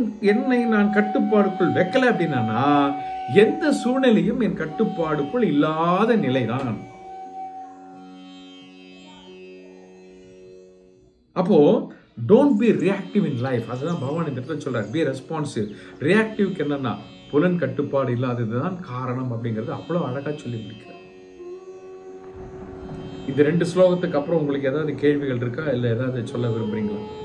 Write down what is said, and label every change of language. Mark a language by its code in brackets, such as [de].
[ta] என்னை நான் கட்டுப்பாடுக்குள் வைக்கல அப்படின்னா எந்த சூழ்நிலையும் என் கட்டுப்பாடுக்குள் இல்லாத நிலைதான். [en] அப்போ don't be reactive in life. [ta] அதுதான் பகவான் இந்த இடத்துல சொல்றார், [en] be responsive. [ta] ரியாக்டிவ்க்கு என்னன்னா புலன் கட்டுப்பாடு இல்லாததுதான் காரணம் அப்படிங்கிறது அவ்வளவு அழகா சொல்லி முடிக்கிறார். இந்த 2 ஸ்லோகத்துக்கு அப்புறம் உங்களுக்கு ஏதாவது கேள்விகள் இருக்கா, இல்ல ஏதாவது சொல்ல விரும்புறீங்களா?